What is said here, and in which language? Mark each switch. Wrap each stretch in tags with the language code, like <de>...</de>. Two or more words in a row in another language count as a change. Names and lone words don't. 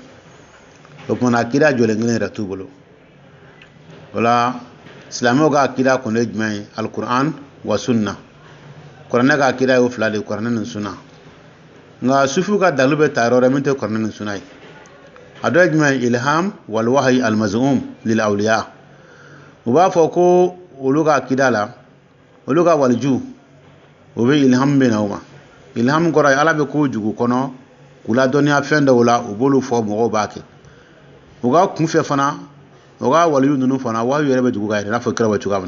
<bm>O kumana akida jɔlen kelen yɛrɛ t'u bolo. O la silamɛw ka akida kɔni ye jumɛn ye?</bm> <ar>القرآن والسنة.</ar> <bm>Kuranɛ ka akida y'o fila de ye, kuranɛ ni sunna. Nka sufiw ka dalu bɛ ta yɔrɔ wɛrɛ min tɛ kuranɛ ni sunna ye. A dɔ ye jumɛn ye?</bm> <ar>الإلهام والوحي المزعوم للأولياء.</ar> <bm>U b'a fɔ ko olu ka akida la, olu ka waliju, o bɛ ilham bɛ na o ma. Ilham kɔrɔ ye Ala bɛ k'u jugu kɔnɔ, k'u ladɔnniya fɛn dɔw la, u b'olu fɔ mɔgɔw b'a kɛ. U ka kunfɛ fana, u ka waliyu ninnu fana, wahyu yɛrɛ bɛ jugu ka yɛlɛ, i n'a fɔ kira bɛ cogoya min na.</bm>